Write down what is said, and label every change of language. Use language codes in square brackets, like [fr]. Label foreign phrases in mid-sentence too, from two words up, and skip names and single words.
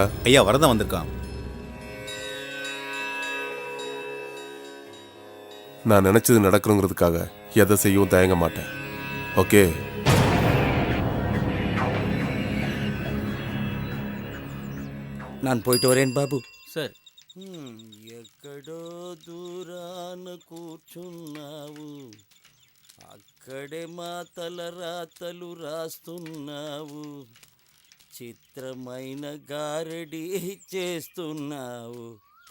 [ta] ஐயா வரதான் வந்திருக்கான். நான் நினைச்சது நடக்கணுங்கிறதுக்காக எதை செய்யவும் தயங்க மாட்டேன். ஓகே? நான் போயிட்டு வரேன் బాబు. [te] సార్. ఎక్కడో దూరాన కూర్చున్నావు, అక్కడే మా తలరాతలు రాస్తున్నావు, చిత్రమైన గారడి చేస్తున్నావు.